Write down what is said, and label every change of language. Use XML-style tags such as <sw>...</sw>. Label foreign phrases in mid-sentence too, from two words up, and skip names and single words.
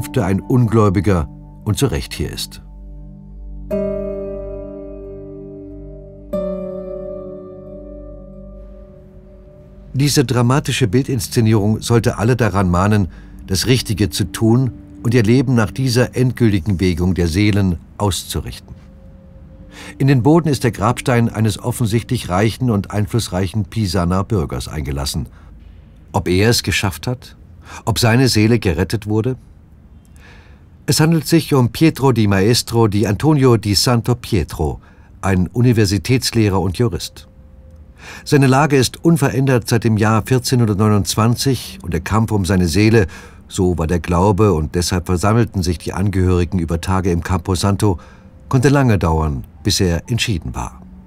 <de>ein Ungläubiger und zu Recht hier ist. Diese dramatische Bildinszenierung sollte alle daran mahnen, das Richtige zu tun und ihr Leben nach dieser endgültigen Wägung der Seelen auszurichten. In den Boden ist der Grabstein eines offensichtlich reichen und einflussreichen Pisaner Bürgers eingelassen. Ob er es geschafft hat? Ob seine Seele gerettet wurde? Es handelt sich um Pietro di Maestro di Antonio di Santo Pietro, ein Universitätslehrer und Jurist. Seine Lage ist unverändert seit dem Jahr 1429 und der Kampf um seine Seele, so war der Glaube und deshalb versammelten sich die Angehörigen über Tage im Campo Santo, konnte lange dauern, bis er entschieden war.</de>